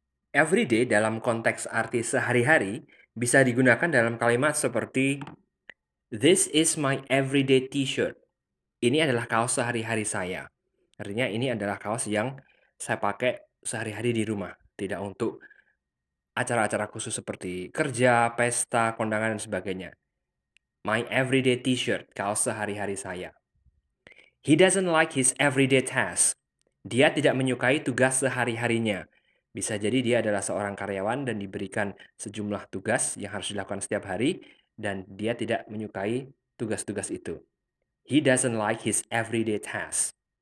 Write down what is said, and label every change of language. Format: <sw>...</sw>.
<id>Everyday dalam konteks arti sehari-hari bisa digunakan dalam kalimat seperti</id> <en>This is my everyday t-shirt.</en> <id>Ini adalah kaos sehari-hari saya. Artinya ini adalah kaos yang saya pakai sehari-hari di rumah, tidak untuk acara-acara khusus seperti kerja, pesta, kondangan, dan sebagainya.</id> <en>My everyday t-shirt,</en> <id>kaos sehari-hari saya.</id> <en>He doesn't like his everyday task.</en> <id>Dia tidak menyukai tugas sehari-harinya. Bisa jadi dia adalah seorang karyawan dan diberikan sejumlah tugas yang harus dilakukan setiap hari, dan dia tidak menyukai tugas-tugas itu.</id> <en>He doesn't like his everyday task.</en>